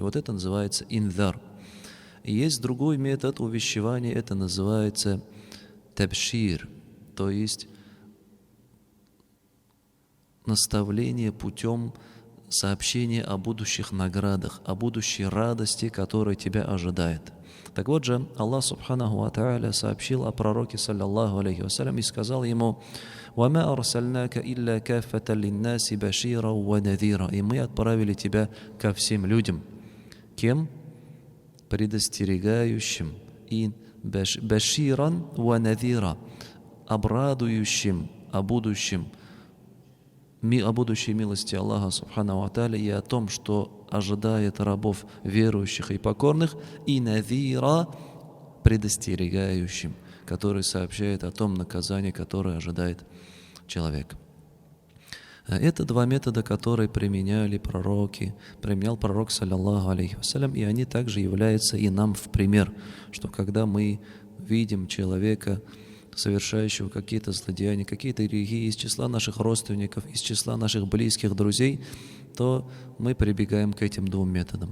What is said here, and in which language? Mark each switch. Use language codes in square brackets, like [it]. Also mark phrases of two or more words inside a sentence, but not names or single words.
[ru] Вот это называется инзар. И есть другой метод увещевания, это называется табшир, то есть наставление путем сообщения о будущих наградах, о будущей радости, которая тебя ожидает. Так вот же, Аллах [ar] سبحانه وتعالى [ru] сообщил о пророке, [ar] صلى الله عليه وسلم, [ru] и сказал ему: [ar] «وما أرسلناك إلا كافة للناس بشيرا ونذيرا». [ru] И мы отправили тебя ко всем людям. Кем? Предостерегающим и [ar] بشيرا ونذيرا, [ru] обрадующим о будущей милости Аллаха [ar] سبحانه وتعالى [ru] и о том, что ожидает рабов верующих и покорных, и надира, предостерегающим, который сообщает о том наказании, которое ожидает человека. Это два метода, которые применял пророк, [ar] صلى الله عليه وسلم, [ru] и они также являются и нам в пример, что когда мы видим человека, совершающего какие-то злодеяния, какие-то грехи из числа наших родственников, из числа наших близких друзей, то мы прибегаем к этим двум методам.